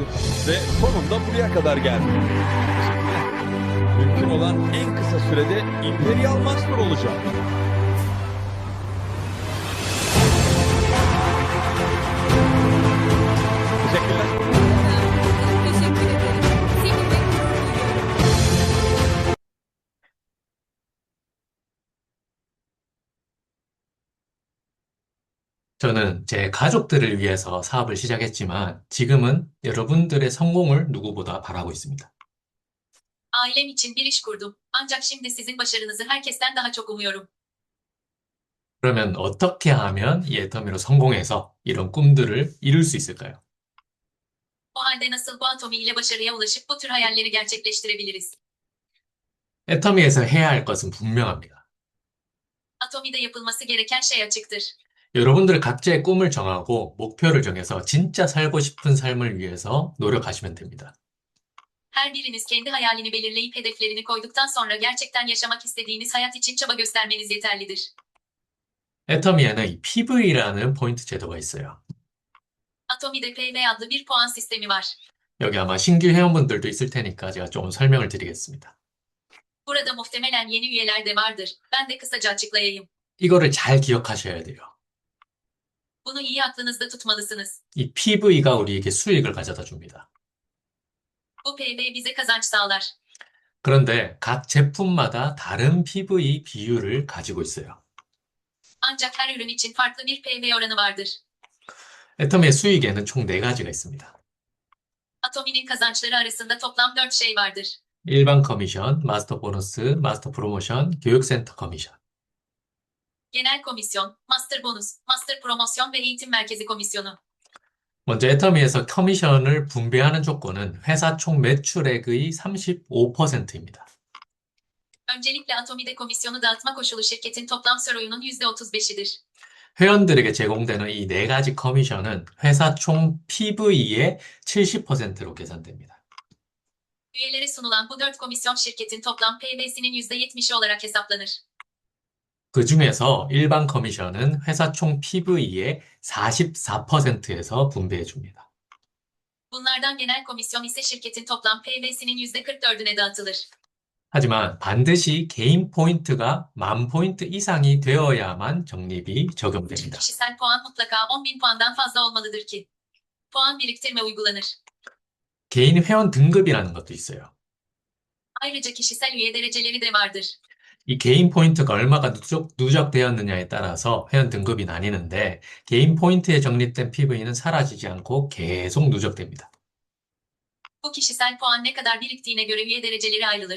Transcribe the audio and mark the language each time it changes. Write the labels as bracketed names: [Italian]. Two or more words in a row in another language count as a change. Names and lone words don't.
[Turkish] Ve sonunda buraya kadar geldim. Mümkün olan en kısa sürede Imperial Master olacağım. Teşekkürler. Teşekkür ederim. Seninle gurur duyuyorum. [Korean] 저는 제 가족들을 위해서 사업을 시작했지만 지금은 여러분들의 성공을 누구보다 바라고 있습니다. [Turkish] Ailem için bir iş kurdum. Ancak şimdi sizin başarınızı herkesten daha çok umuyorum. [Korean] 그러면 어떻게 하면 이 애터미로 성공해서 이런 꿈들을 이룰 수 있을까요? [Turkish] O halde nasıl bu atomi ile başarıya ulaşıp bu tür hayalleri gerçekleştirebiliriz? [Korean] 애터미에서 해야 할 것은 분명합니다. [Turkish] Atomide yapılması gereken şey açıktır. [Korean] 여러분들 각자의 꿈을 정하고 목표를 정해서 진짜 살고 싶은 삶을 위해서 노력하시면 됩니다. [Turkish] Her biriniz kendi hayalini belirleyip hedeflerini koyduktan sonra gerçekten yaşamak istediğiniz hayat için çaba göstermeniz yeterlidir. [Korean] 애터미에는 이 PV라는 포인트 제도가 있어요. [Turkish] Atomide PV adlı bir puan sistemi var. [Korean] 여기 아마 신규 회원분들도 있을 테니까 제가 좀 설명을 드리겠습니다. [Turkish] Burada muhtemelen yeni üyeler de vardır. Ben de kısaca açıklayayım. [Korean] 이거를 잘 기억하셔야 돼요. [Turkish] Bunu iyi aklınızda tutmalısınız. [Korean] 이 PV가 우리에게 수익을 가져다 줍니다. [Turkish] Bu PV bize kazanç sağlar. [Korean] 그런데 각 제품마다 다른 PV 비율을 가지고 있어요. [Turkish] Ancak her ürün için farklı bir PV oranı vardır. [Korean] 애터미의 수익에는 총 4가지가 있습니다. [Turkish] Atomi'nin kazançları arasında toplam 4 şey vardır. [Korean] 일반 커미션, 마스터 보너스, 마스터 프로모션, 교육센터 커미션. [Turkish] Genel komisyon, master bonus, master promosyon ve eğitim merkezi komisyonu. [Korean] 먼저 애터미에서 커미션을 분배하는 조건은 회사 총 매출액의 35%입니다. [Turkish] Öncelikle Atomi'de komisyonu dağıtma koşulu şirketin toplam CRO'nun %35'idir. [Korean] 회원들에게 제공되는 이 네 가지 커미션은 회사 총 PV의 70%로 계산됩니다. [Turkish] Üyelere sunulan bu 4 komisyon şirketin toplam PV'sinin %70'i olarak hesaplanır. [Korean] 그 중에서 일반 커미션은 회사 총 PV의 44%에서 분배해 줍니다. [Turkish] Bunlardan genel komisyon ise şirketin toplam PV'sinin %44'üne dağıtılır. [Korean] 하지만 반드시 개인 포인트가 10,000포인트 이상이 되어야만 적립이 [Turkish] Bütün [Korean] 적용됩니다. [Turkish] kişisel puan mutlaka 10.000 puandan fazla olmalıdır ki puan biriktirme uygulanır. [Korean] 개인 회원 등급이라는 것도 있어요. [Turkish] Ayrıca kişisel üye dereceleri de vardır. [Korean] 이 개인 포인트가 얼마가 누적되었느냐에 따라서 회원 등급이 나뉘는데 개인 포인트에 적립된 PV는 사라지지 않고 계속 누적됩니다. [Turkish] Bu kişisel puan ne kadar biriktiğine göre üye dereceleri ayrılır.